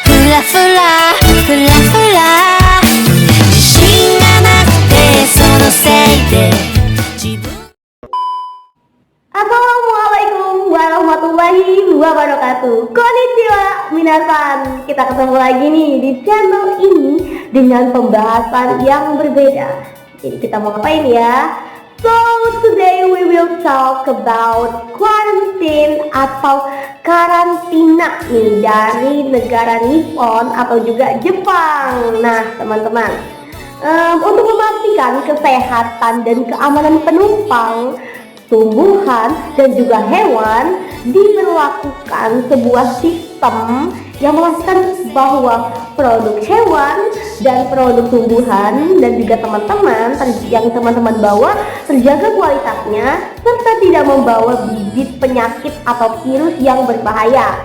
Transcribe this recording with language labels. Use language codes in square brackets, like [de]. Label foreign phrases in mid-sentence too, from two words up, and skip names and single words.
[ja] ラフラフラフラ自信がなくてそのせいで自分 [ar] السلام عليكم ورحمة الله وبركاته. [ja] こんにちは皆さん. [id] Kita ketemu lagi nih di channel ini dengan pembahasan yang berbeda. Jadi kita mau ngapain ya? [en] So today we will talk about quarantine [id] atau karantina nih dari negara Nippon atau juga Jepang. Nah teman-teman, untuk memastikan kesehatan dan keamanan penumpang, tumbuhan dan juga hewan, diberlakukan sebuah sistem yang memastikan bahwa produk hewan dan produk tumbuhan dan juga teman-teman yang teman-teman bawa terjaga kualitasnya serta tidak membawa bibit penyakit atau virus yang berbahaya.